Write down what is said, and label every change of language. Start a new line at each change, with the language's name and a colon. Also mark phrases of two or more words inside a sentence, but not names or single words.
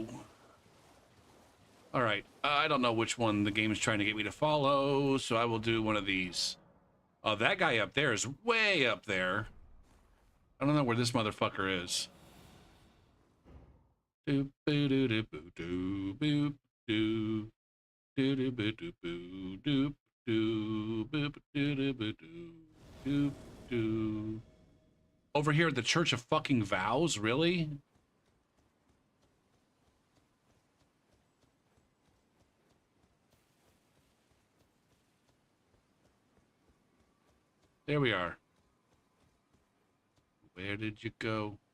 English: All right, I don't know which one the game's trying to get me to follow, so I will do one of these. Oh, that guy up there is way up there. I don't know where this motherfucker is. Doop boo doo doo boo doo boop doo doo doo boo doo boo doop doo boop doo doo boo doo doop doo. Over here at the Church of Fucking Vows, really? There we are. Where did you go?